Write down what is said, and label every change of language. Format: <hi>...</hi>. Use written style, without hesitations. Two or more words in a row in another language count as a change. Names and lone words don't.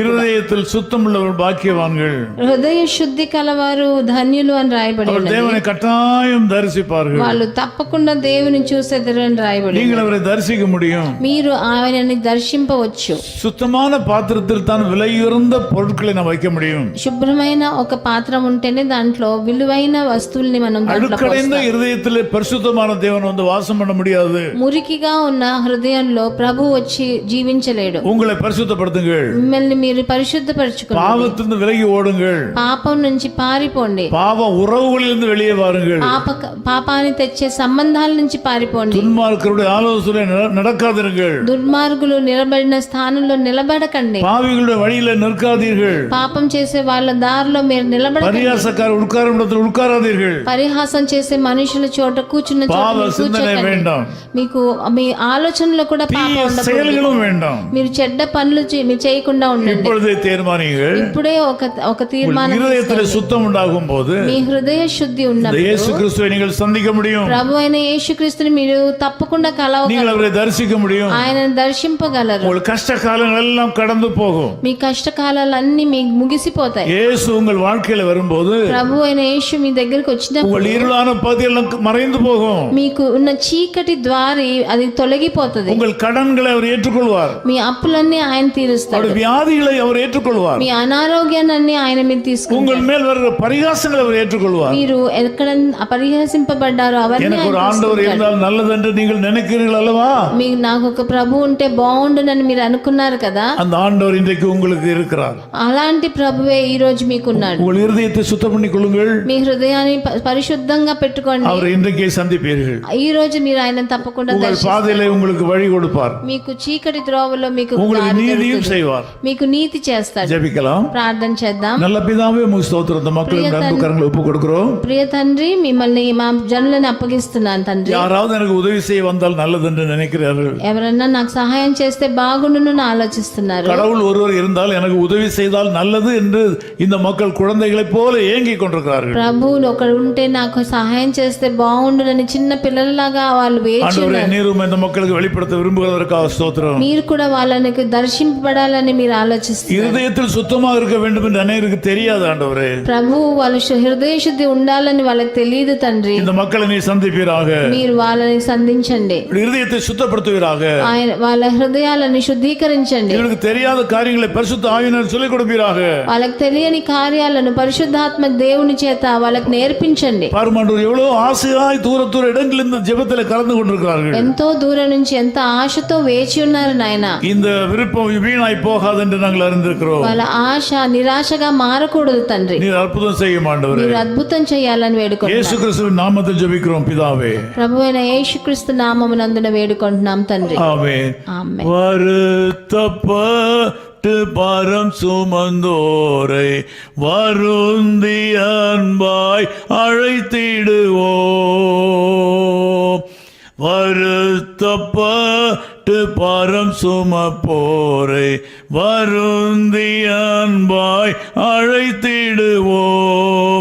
<ta>இருதயத்தில் சுத்தம் உள்ளவர்கள் பாக்கியவான்கள்.</ta> <te>హృదయ శుద్ధి కలవారు ధన్యులు అని రాయబడి ఉన్నది.</te> <ta>தேவனை கட்டாயம் தரிசிப்பார்கள்.</ta> <te>వాళ్ళు తప్పకుండా దేవుని చూసేదరు అని రాయబడి.</te> <ta>நீங்கள் அவரை தரிசிக்க முடியும்.</ta> <te>మీరు ఆయనని దర్శింపవచ్చు.</te> <ta>சுத்தமான பாத்திரத்தில் தான் விலையுயர்ந்த பொருட்களை நாம் வைக்க முடியும்.</ta> <te>శుభ్రమైన ఒక పాత్ర ఉంటేనే దాంట్లో విలువైన వస్తువుల్ని మనం</te> <ta>அழுக்கடைந்த ஹ்ருதயத்திலே பரிசுத்தமான தேவன் வந்து வாசம் பண்ண முடியாது.</ta> <te>మురికిగా ఉన్న హృదయంలో ప్రభు వచ్చి జీవించలేడు.</te> <ta>உங்களை பரிசுத்தப்படுத்துங்கள்.</ta> <te>మిమ్మల్ని మీరు పరిశుద్ధపరచుకోండి.</te> <ta>பாவத்திலிருந்து விலகி ஓடுங்கள்.</ta> <te>పాపం నుంచి పారిపోండి.</te> <ta>பாவ உறவுகளிலிருந்து வெளியே வாருங்கள்.</ta> <te>పాపాన్ని తెచ్చే సంబంధాల నుంచి పారిపోండి.</te> <ta>துன்மார்க்கருடைய ஆலோசனை நடக்காதீர்கள்.</ta> <te>దుర్మార్గులు నిలబడిన స్థానంలో నిలబడకండి.</te> <ta>பாவிகளுடைய வழியில நிற்காதீர்கள்.</ta> <te>పాపం చేసే వాళ్ళ దారిలో మీరు నిలబడకండి.</te> <ta>பரியாசக்கார உட்காரும் இடத்தில் உட்காராதீர்கள்.</ta> <te>పరిహాసం చేసే మనుషుల చోట కూర్చున్న చోట</te> <ta>வேண்டாம்.</ta> <te>మీకు మీ ఆలోచనలో కూడా పాపం ఉండకూడదు.</te> <ta>வேண்டாம்.</ta> <te>మీరు చెడ్డ పనులు మీరు చేయకుండా ఉండండి.</te> <ta>இப்பொழுதே தீர்மானியுங்கள்.</ta> <te>ఇప్పుడే ఒక తీర్మానం</te> <ta>హృదయத்தில் சுத்தம் உண்டாகும் போது</ta> <te>మీ హృదయ శుద్ధి ఉన్నప్పుడు</te> <ta>இயேசு கிறிஸ்துவை நீங்கள் சந்திக்க முடியும்.</ta> <te>ప్రభు అయిన యేసుక్రీస్తుని మీరు తప్పకుండా</te> <ta>நீங்கள் அவரை தரிசிக்க முடியும்.</ta> <te>ఆయనను దర్శింపగలరు.</te> <ta>உங்கள் கஷ்ட காலங்கள் எல்லாம் கடந்து போகும்.</ta> <te>మీ కష్టకాలాలన్నీ మీకు ముగిసిపోతాయి.</te> <ta>இயேசு உங்கள் வாழ்க்கையில வரும்போது</ta> <te>ప్రభు అయిన యేసు మీ దగ్గరికి వచ్చినప్పుడు</te> <ta>உங்கள் இருளான பகுதியெல்லாம் மறைந்து போகும்.</ta> <te>మీకు ఉన్న చీకటి ద్వారి అది తొలగిపోతుంది.</te> <ta>உங்கள் கடன்களை அவர் ஏற்றுக்கொள்வார்.</ta> <te>మీ అప్పులన్నీ ఆయన తీరుస్తాడు.</te> <ta>வியாதிகளை அவர் ஏற்றுக்கொள்வார்.</ta> <te>మీ అనారోగ్యాన్ని ఆయన మీద తీసుకుంటాడు.</te> <ta>உங்கள் மேல் வருகிற பரிகாசங்களை அவர் ஏற்றுக்கொள்வார்.</ta> <te>మీరు ఎక్కడ పరిహసింపబడ్డారో అవన్నీ</te> <ta>எனக்கு ஒரு ஆண்டவர் இருந்தால் நல்லது என்று நீங்கள் நினைக்கிறீர்கள் அல்லவா?</ta> <te>మీకు నాకు ఒక ప్రభు ఉంటే బాగుండునని మీరు అనుకున్నారు కదా.</te> <ta>அந்த ஆண்டவர் இன்றைக்கு உங்களுக்கு இருக்கிறார்.</ta> <te>అలాంటి ప్రభువే ఈ రోజు మీకున్నాడు.</te> <ta>உங்கள் இருதயத்தை சுத்தம் பண்ணிக் கொள்ளுங்கள்.</ta> <te>మీ హృదయాన్ని పరిశుద్ధంగా పెట్టుకోండి.</te> <ta>அவர் இன்றைக்கே சந்திப்பீர்கள்.</ta> <te>ఈ రోజు మీరు ఆయన తప్పకుండా</te> <ta>உங்கள் பாதையிலே உங்களுக்கு வழி கொடுப்பார்.</ta> <te>మీకు చీకటి త్రోవలో మీకు</te> <ta>உங்களுக்கு நீதியும் செய்வார்.</ta> <te>మీకు నీతి చేస్తాడు.</te> <ta>ஜெபிக்கலாம்.</ta> <te>ప్రార్థన చేద్దాం.</te> <ta>நல்ல பிதாவே உமக்கு ஸ்தோத்திரம். இந்த மக்களின் அன்பு கரங்களை ஒப்புக் கொடுக்கிறோம்.</ta> <te>ప్రియ తండ్రి మిమ్మల్ని మా జనులను అప్పగిస్తున్నాను తండ్రి.</te> <ta>யாராவது எனக்கு உதவி செய்ய வந்தால் நல்லது என்று நினைக்கிறார்கள்.</ta> <te>ఎవరన్నా నాకు సహాయం చేస్తే బాగుండును ఆలోచిస్తున్నారు.</te> <ta>கடவுள் ஒருவர் இருந்தால் எனக்கு உதவி செய்தால் நல்லது என்று இந்த மக்கள் குழந்தைகளை போல போல ஏங்கிக் கொண்டிருக்கிறார்கள்.</ta> <te>ప్రభు ఒకడు ఉంటే నాకు సహాయం చేస్తే బాగుండునని చిన్న పిల్లలలాగా వాళ్ళు వేచి</te> <ta>ஆண்டவரே,</ta> <te>ఉన్నారు.</te> <ta>நீரும் இந்த மக்களுக்கு வெளிப்படுத்த விரும்புகிறதற்காக ஸ்தோத்திரம்.</ta> <te>మీరు కూడా వాళ్ళకి దర్శింపబడాలని మీరు ఆలోచిస్తారు.</te> <ta>இருதயத்தில் சுத்தமாக இருக்க வேண்டும் என்று அநேகருக்கு தெரியாது ஆண்டவரே.</ta> <te>ప్రభు వాళ్ళ హృదయ శుద్ధి ఉండాలని వాళ్ళకి తెలియదు తండ్రి.</te> <ta>இந்த மக்களை நீ சந்திப்பீராக,</ta> <te>మీరు వాళ్ళని సంధించండి,</te> <ta>இருதயத்தை சுத்தப்படுத்துவீராக,</ta> <te>ఆయన వాళ్ళ హృదయాలను శుద్ధీకరించండి,</te> <ta>இவருக்கு தெரியாத காரியங்களை பரிசுத்த ஆவியினர் சொல்லிக் கொடுப்பீராக.</ta> <te>వాళ్ళకి తెలియని కార్యాలను పరిశుద్ధాత్మ దేవుని చేత వాళ్ళకి నేర్పించండి.</te> <ta>பாருமாண்டவர், எவ்வளவு ஆசையாய் தூர தூர இடங்களில் இந்த ஜெபத்தில் கலந்து கொண்டிருக்கிறார்கள்.</ta> <te>ఎంతో దూరం నుంచి ఎంత ఆశతో వేచి ఉన్నారు నాయన.</te> <ta>இந்த விருப்பம் வீணாய் போகாது என்று நாங்கள் அறிந்திருக்கிறோம்.</ta> <te>వాళ్ళ ఆశ నిరాశగా మారకూడదు తండ్రి.</te> <ta>நீர் அற்புதம் செய்யும் ஆண்டவரே.</ta> <te>మీరు అద్భుతం చేయాలని వేడుకుంటున్నాం.</te> <ta>இயேசு கிறிஸ்துவின் நாமத்தில் ஜெபிக்கிறோம் பிதாவே.</ta> <te>ప్రభువైన యేసుక్రీస్తు నామమునందున వేడుకుంటున్నాం తండ్రి.</te> <ta>ஆமென்.</ta> <te>ఆమేన్.</te> <ta>வருத்தப்பட்டு பாரம் சுமந்தோரை வருந்தி அன்பாய் அழைத்திடுவோம். வருத்தப்பட்டு பாரம் சுமப்போரை வருந்தி அன்பாய் அழைத்திடுவோம்.</ta>